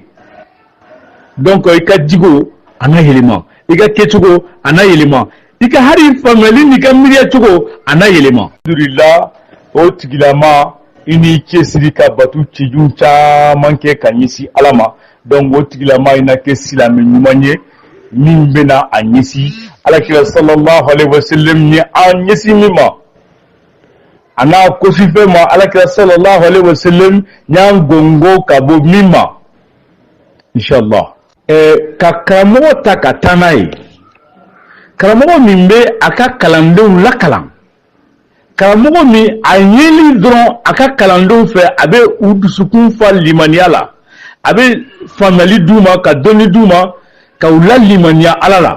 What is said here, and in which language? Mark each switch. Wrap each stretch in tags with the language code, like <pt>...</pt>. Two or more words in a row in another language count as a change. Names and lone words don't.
<bm>Donc i ka jigo a n'a yɛlɛma, i ka kɛcogo a n'a yɛlɛma, i ka hari faamuyali n'i ka miiriya cogo a n'a yɛlɛma. Alhamdulillah, o tigilama i n'i cɛsiri ka bato cɛjugu caman kɛ ka ɲɛsin ala ma. Donc o tigilama i na kɛ silamɛ ɲuman ye min bɛna a ɲɛsin alakira</bm> <ar>صلى الله عليه وسلم</ar> <bm>ni a ɲɛsin min ma, a n'a kosifɛ ma alakira</bm> <ar>صلى الله عليه وسلم</ar> <bm>y'an gongo ka bɔ min ma, inshallah. Ka karamɔgɔ ta ka taa n'a ye, karamɔgɔ min bɛ a ka kalandenw lakalan, karamɔgɔ min a ɲɛli dɔrɔn a ka kalandenw fɛ a bɛ u dusukun fa limaniya la, a bɛ faamuyali d'u ma, ka dɔnni d'u ma, ka u la limaniya ala la.</bm>